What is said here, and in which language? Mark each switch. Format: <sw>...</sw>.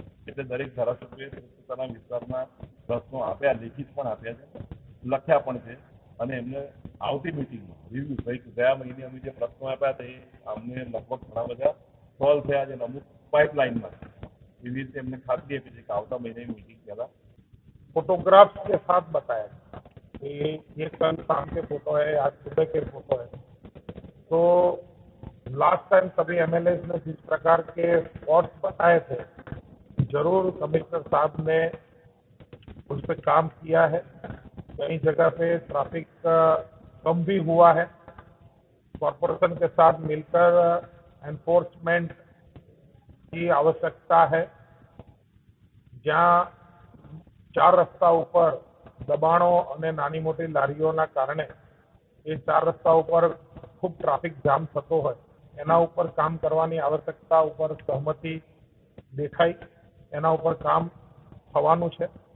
<gu>એટલે દરેક ધારાસભ્યોએ પોતાના વિસ્તારના પ્રશ્નો આપ્યા, લેખિત પણ આપ્યા છે, લખ્યા પણ છે અને એમને આવતી મિટિંગમાં રિવ્યુ ગયા મહિને અમે જે પ્રશ્નો આપ્યા હતા એ અમને લગભગ ઘણા બધા સોલ્વ થયા છે અને અમુક પાઇપલાઇનમાં એવી રીતે એમને ખાતરી આપી છે કે આવતા મહિને मीटिंग પહેલા</gu> <hi>फोटोग्राफ्स के साथ बताया कि ये कल शाम के फोटो है, आज सुबह के फोटो है। तो लास्ट टाइम सभी एमएलए ने जिस प्रकार के स्पॉट्स बताए थे जरूर कमिश्नर साहब ने उस पर काम किया है। कई जगह पे ट्रैफिक कम भी हुआ है। कॉरपोरेशन के साथ मिलकर एनफोर्समेंट की आवश्यकता है। जहाँ</hi> <gu>4 રસ્તા ઉપર દબાણો અને નાની મોટી લારીઓના કારણે એ 4 રસ્તા ઉપર ખૂબ ટ્રાફિક જામ થતો હોય એના ઉપર કામ કરવાની આવશ્યકતા ઉપર સહમતિ દેખાઈ, એના ઉપર કામ થવાનું છે।</gu>